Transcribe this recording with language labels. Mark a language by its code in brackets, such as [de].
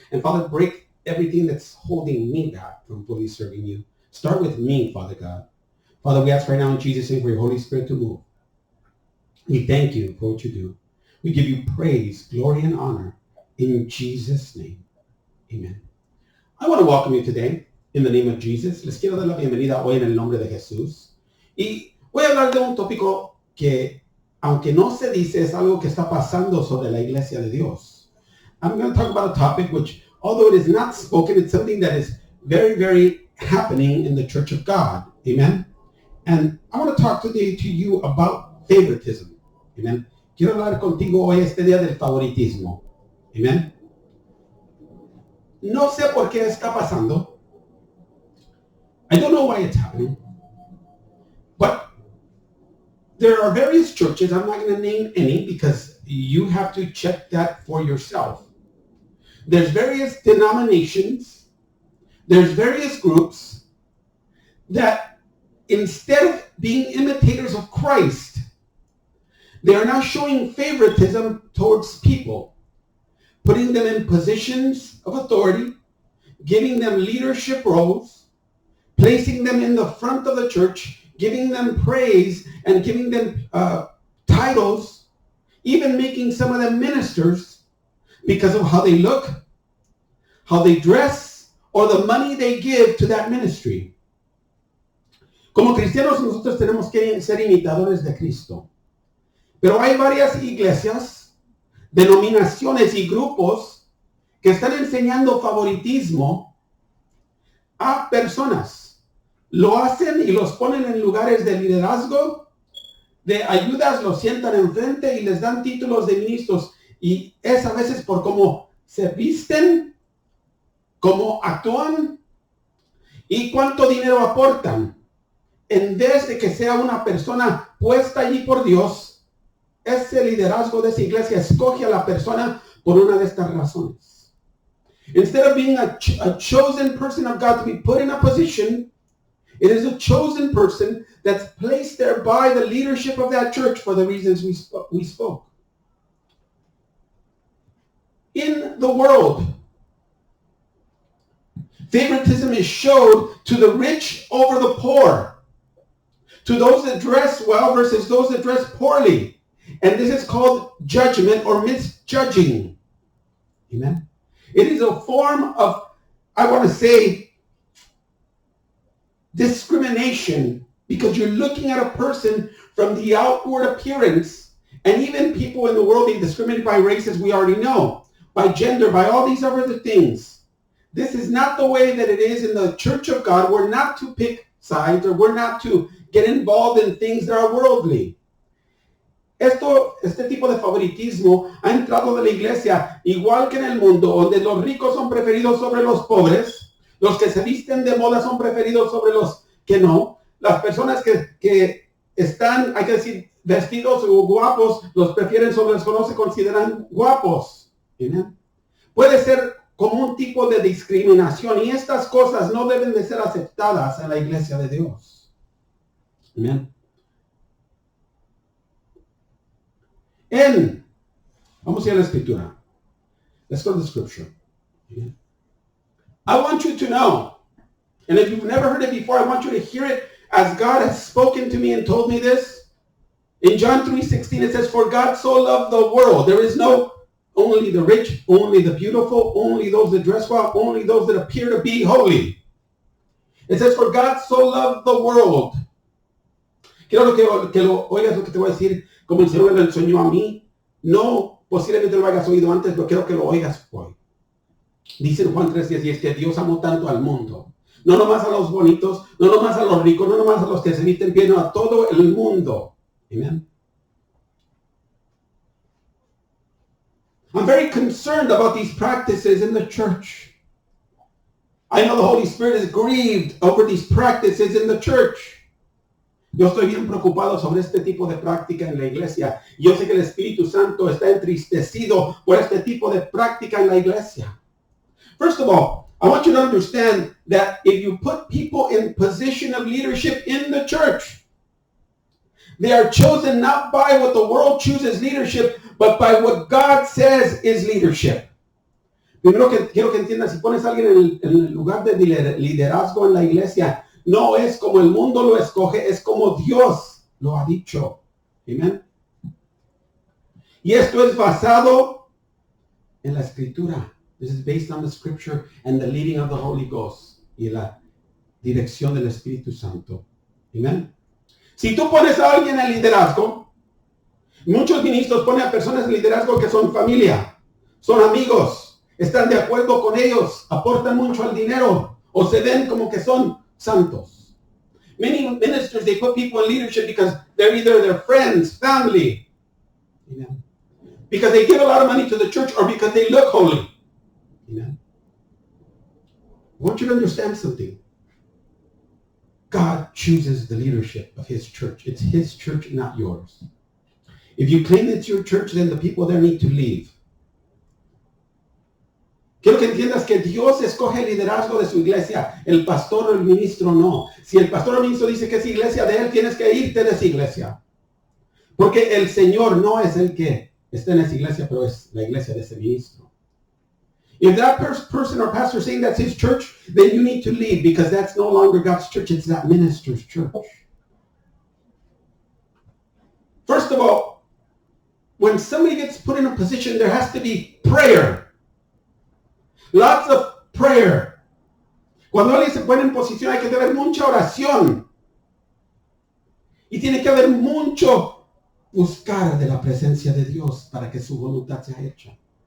[en] And Father, break everything that's holding me back from fully serving you. Start with me, Father God. Father, we ask right now in Jesus' name for your Holy Spirit to move. We thank you for what you do. We give you praise, glory, and honor in Jesus' name. Amen. I want to welcome you today in the name of Jesus. [es] Les quiero dar la bienvenida hoy en el nombre de Jesús. Y voy a hablar de un tópico que, aunque no se dice, es algo que está pasando sobre la iglesia de Dios. [en] I'm going to talk about a topic which, although it is not spoken, it's something that is very, very happening in the church of God. Amen. And I want to talk today to you about favoritism. Amen. [es] Quiero hablar contigo hoy este día del favoritismo. Amen. No sé por qué está pasando. [en] I don't know why it's happening. But there are various churches, I'm not going to name any because you have to check that for yourself. There's various denominations, there's various groups that instead of being imitators of Christ, they are now showing favoritism towards people, putting them in positions of authority, giving them leadership roles, placing them in the front of the church, giving them praise and giving them titles, even making some of them ministers because of how they look, how they dress, or the money they give to that ministry. [es] Como cristianos nosotros tenemos que ser imitadores de Cristo. Pero hay varias iglesias, denominaciones y grupos que están enseñando favoritismo a personas. Lo hacen y los ponen en lugares de liderazgo, de ayudas, los sientan enfrente y les dan títulos de ministros. Y es a veces por cómo se visten, cómo actúan y cuánto dinero aportan. En vez de que sea una persona puesta allí por Dios, ese liderazgo de esa iglesia escoge a la persona por una de estas razones. [en] Instead of being a chosen person of God to be put in a position, it is a chosen person that's placed there by the leadership of that church for the reasons we spoke. In the world, favoritism is showed to the rich over the poor, to those that dress well versus those that dress poorly. And this is called judgment or misjudging. Amen. It is a form of, I want to say, discrimination because you're looking at a person from the outward appearance, and even people in the world being discriminated by races we already know, by gender, by all these other things. This is not the way that it is in the church of God. We're not to pick sides, or we're not to get involved in things that are worldly. [es] Este tipo de favoritismo ha entrado de la iglesia, igual que en el mundo, donde los ricos son preferidos sobre los pobres, los que se visten de moda son preferidos sobre los que no, las personas que están, hay que decir, vestidos o guapos, los prefieren sobre los que no se consideran guapos. ¿Entienden? Puede ser como un tipo de discriminación, y estas cosas no deben de ser aceptadas en la iglesia de Dios. Amén. Vamos a ir a la escritura. [en] Let's go to the scripture. Amen. I want you to know, and if you've never heard it before, I want you to hear it as God has spoken to me and told me this. In John 3:16, it says, "For God so loved the world." There is no only the rich, only the beautiful, only those that dress well, only those that appear to be holy. It says, "For God so loved the world." [es] Quiero que lo oigas lo que te voy a decir, como el Señor me lo enseñó a mí. No, posiblemente lo hayas oído antes, pero quiero que lo oigas hoy. Dice en Juan 3:10, y es que Dios amó tanto al mundo. No nomás a los bonitos, no nomás a los ricos, no nomás a los que se visten bien, no, a todo el mundo. Amen. [en] I'm very concerned about these practices in the church. I know the Holy Spirit is grieved over these practices in the church. [es] Yo estoy bien preocupado sobre este tipo de práctica en la iglesia. Yo sé que el Espíritu Santo está entristecido por este tipo de práctica en la iglesia. [en] First of all, I want you to understand that if you put people in position of leadership in the church, they are chosen not by what the world chooses leadership, but by what God says is leadership. [es] Primero que quiero que entiendas, si pones a alguien en el lugar de liderazgo en la iglesia, no es como el mundo lo escoge, es como Dios lo ha dicho. Amén. Y esto es basado en la escritura. [en] This is based on the scripture and the leading of the Holy Ghost [es] y la dirección del Espíritu Santo. Amén. Si tú pones a alguien en liderazgo, muchos ministros ponen a personas en liderazgo que son familia, son amigos, están de acuerdo con ellos, aportan mucho al dinero o se ven como que son santos. [en] Many ministers, they put people in leadership because they're either their friends, family, amen, because they give a lot of money to the church or because they look holy. Amen. I want you to understand something. God chooses the leadership of his church. It's his church, not yours. If you claim it's your church, then the people there need to leave. [es] Quiero que entiendas que Dios escoge el liderazgo de su iglesia. El pastor o el ministro no. Si el pastor o el ministro dice que es iglesia de él, tienes que irte de esa iglesia. Porque el Señor no es el que está en esa iglesia, pero es la iglesia de ese ministro. [en] If that person or pastor is saying that's his church, then you need to leave because that's no longer God's church. It's that minister's church. First of all, when somebody gets put in a position, there has to be prayer. Lots of prayer. [es] Cuando alguien se pone en posición, hay que tener mucha oración. Y tiene que haber mucho buscar de la presencia de Dios para que su voluntad sea hecha.